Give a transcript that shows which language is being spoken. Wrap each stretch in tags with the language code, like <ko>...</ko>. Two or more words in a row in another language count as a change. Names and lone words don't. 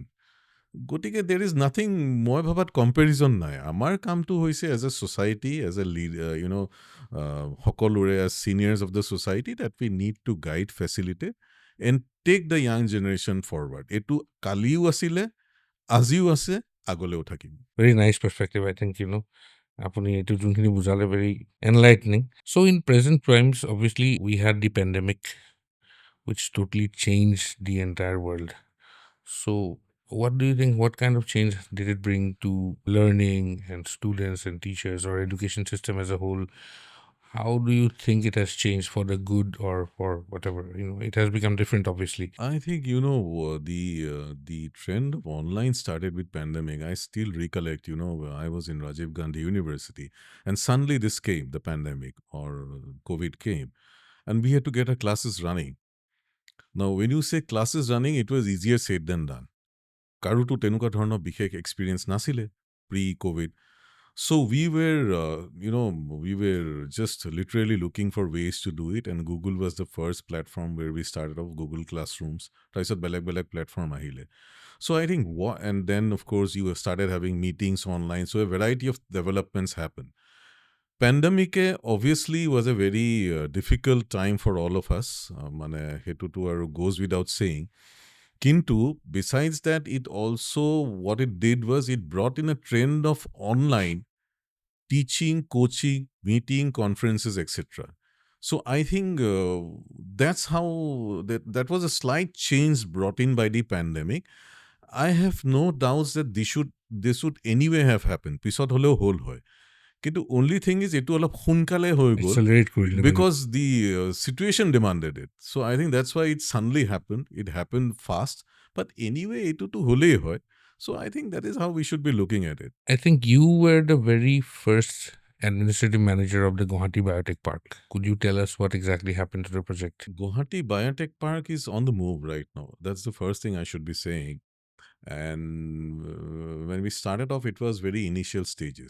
<as>গতিকে</as> <en>there is nothing,</en> <as>মই ভাবাত কম্পেৰিজন নাই। আমাৰ কামটো হৈছে</as> <en>as a society, as a সকলোৰে as seniors of the society that we need to guide, facilitate and take the young generation forward।</en> <as>এইটো কালিও আছিলে, আজিও আছে, আগলৈও থাকিব।</as> <en>Very nice perspective, I think,</en> <as>আপুনি এইটো যিখিনি বুজালে</as> <en>very enlightening. So in present times, obviously we had the pandemic which totally changed the entire world. So What do you think? What kind of change did it bring to learning and students and teachers or education system as a whole? How do you think it has changed for the good or for whatever? It has become different, obviously. I think the trend of online started with pandemic. I still recollect. I was in Rajiv Gandhi University, and suddenly this came, the pandemic or COVID came, and we had to get our classes running. Now, when you say classes running, it was easier said than done.</en> <as>কাৰোতো তেনেকুৱা ধৰণৰ বিশেষ এক্সপিৰিয়েঞ্চ নাছিলে</as> <en>pre COVID so we were just literally looking for ways to do it, and Google was the first platform where we started off, Google Classrooms.</en> <as>তাৰপিছত বেলেগ বেলেগ platform আহিলে.</as> <en>So I think and then of course you started having meetings online, so a variety of developments happened. Pandemic obviously was a very difficult time for all of us.</en> <as>মানে সেইটোতো আৰু</as> <en>goes without saying. Kintu, besides that, it also, what it did was it brought in a trend of online teaching, coaching, meeting, conferences, etc. So I think that's how that was a slight change brought in by the pandemic. I have no doubts that this would anyway have happened.</en> <as>পিছত হলেও হল হয় কিন্তু</as> <en>only thing is</en> <as>এইটো অলপ সোনকালে হৈ গ'ল Accelerate কৰিলে মানে।</as> <en>because the situation demanded it. So I think that's why it suddenly happened. It happened fast. But anyway,</en> <as>এইটোতো হলেই হয়.</as> <en>So I think that is how we should be looking at it. I think you were the very first administrative manager of the Guwahati Biotech Park. Could you tell us what exactly happened to the project? Guwahati Biotech Park is on the move right now. That's the first thing I should be saying. And when we started off, it was very initial stages.</en>